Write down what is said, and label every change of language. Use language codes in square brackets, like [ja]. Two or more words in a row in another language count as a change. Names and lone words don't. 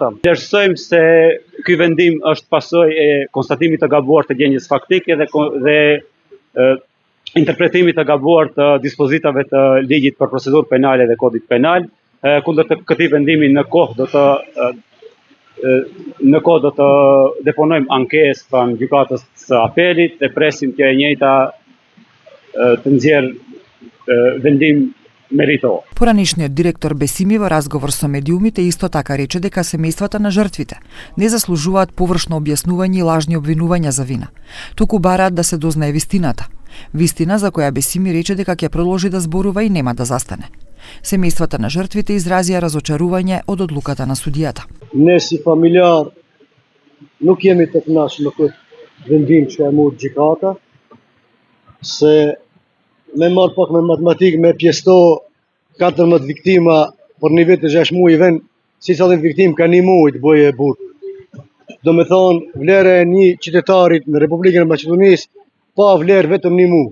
[sq] Vlerësojmë se ky vendim është pasojë e konstatimit të gabuar të gjendjes faktike dhe interpretimit të gabuar të dispozitave të ligjit për procedurë penale dhe kodit penal. Kundër të këtij vendimi në kohë do të deponojmë ankesë pranë gjykatës së apelit dhe presim që e njëjta të nxjerrë vendim meritor. [mk] Поранешниот директор Бесими во разговор со медиумите исто така рече дека семејствата на жртвите не заслужуваат површно објаснување и лажни обвинувања за вина, туку бараат да се дознае вистината. Вистина за која Бесими рече дека ќе продолжи да зборува и нема да застане. Семејствата на жртвите изразија разочарување од одлуката на судијата. [sq] Ne si familjar, nuk jemi të kënaqur me këtë vendim që e mori gjykata, se me marr pak me matematikë me pjesto 14 viktima për një vit e 6 muaj vend, si sa dhe viktim ka 1 muaj të bëjë burg. Do me thonë, vlerë e një qytetarit në Republikën e Maqedonisë pa vlerë vetëm 1 muaj.